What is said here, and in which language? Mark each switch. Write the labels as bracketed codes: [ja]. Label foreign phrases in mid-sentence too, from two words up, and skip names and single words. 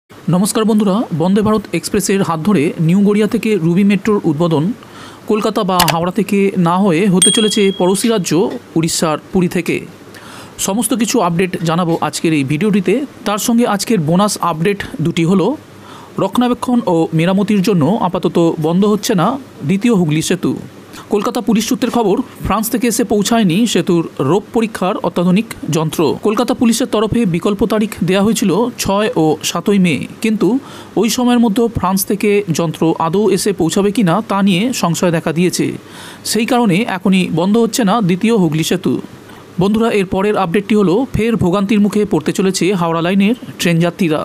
[bn] নমস্কার বন্ধুরা বন্দে ভারত এক্সপ্রেসের হাত ধরে নিউ গড়িয়া থেকে রুবি মেট্রোর উদ্বোধন কলকাতা বা হাওড়া থেকে না হয়ে হতে চলেছে পড়শি রাজ্য ওড়িশার পুরী থেকে সমস্ত কিছু আপডেট জানাব আজকের এই ভিডিওটিতে। তার সঙ্গে আজকের বোনাস আপডেট দুটি হলো রক্ষণাবেক্ষণ ও মেরামতির জন্য আপাতত বন্ধ হচ্ছে না দ্বিতীয় হুগলি সেতু। কলকাতা পুলিশ সূত্রের খবর ফ্রান্স থেকে এসে পৌঁছায়নি সেতুর রোপ পরীক্ষার অত্যাধুনিক যন্ত্র। কলকাতা পুলিশের তরফে বিকল্প তারিখ দেওয়া হয়েছিল 6 ও 7 মে, কিন্তু ওই সময়ের মধ্যে ফ্রান্স থেকে যন্ত্র আদৌ এসে পৌঁছাবে কিনা তা নিয়ে সংশয় দেখা দিয়েছে। সেই কারণে এখনই বন্ধ হচ্ছে না দ্বিতীয় হুগলি সেতু। বন্ধুরা, এর পরের আপডেটটি হলো ফের ভোগান্তির মুখে পড়তে চলেছে হাওড়া লাইনের ট্রেন যাত্রীরা।